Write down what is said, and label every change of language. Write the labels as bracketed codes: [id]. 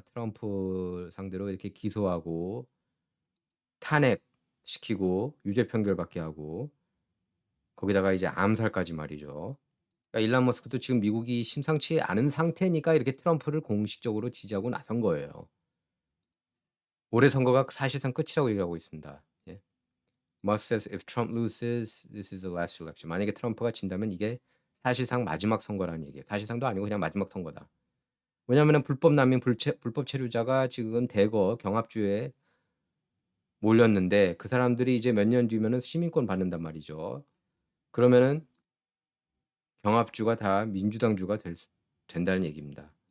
[ko] 트럼프 상대로 이렇게 기소하고 탄핵시키고 유죄 판결받게 하고 거기다가 이제 암살까지 말이죠. 그러니까 일론 머스크도 지금 미국이 심상치 않은 상태니까 이렇게 트럼프를 공식적으로 지지하고 나선 거예요. 올해 선거가 사실상 끝이라고 얘기하고 있습니다. 예. [en] Musk says if Trump loses, this is the last election. [ko] 만약에 트럼프가 진다면 이게 사실상 마지막 선거라는 얘기예요. 사실상도 아니고 그냥 마지막 선거다. 왜냐하면 불법 난민, 불법 체류자가 지금 대거 경합주에 몰렸는데 그 사람들이 이제 몇 년 뒤면은 시민권 받는단 말이죠. 그러면은 경합주가 다 민주당주가 된다는 얘기입니다.